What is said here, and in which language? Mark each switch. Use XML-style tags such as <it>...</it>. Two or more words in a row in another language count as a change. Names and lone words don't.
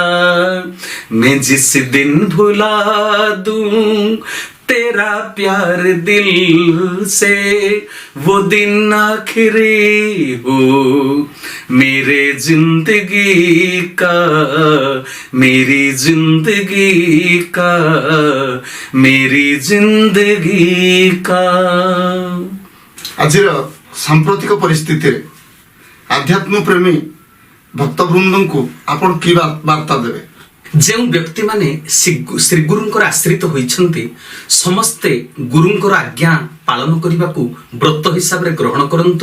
<hi>मैं जिस दिन भुला दूं तेरा प्यार दिल से, वो दिन आखिरी हो मेरे जिंदगी का, मेरी जिंदगी का, मेरी जिंदगी का।</hi> <or>ଆଜିର ସାମ୍ପ୍ରତିକ ପରିସ୍ଥିତିରେ ଆଧ୍ୟାତ୍ମ ପ୍ରେମୀ ଭକ୍ତବୃନ୍ଦଙ୍କୁ ଆପଣ କି ବାର୍ତ୍ତା ଦେବେ? ଯେଉଁ ବ୍ୟକ୍ତିମାନେ ଶ୍ରୀଗୁରୁଙ୍କର ଆଶ୍ରିତ ହୋଇଛନ୍ତି, ସମସ୍ତେ ଗୁରୁଙ୍କର ଆଜ୍ଞା ପାଳନ କରିବାକୁ ବ୍ରତ ହିସାବରେ ଗ୍ରହଣ କରନ୍ତୁ।</or>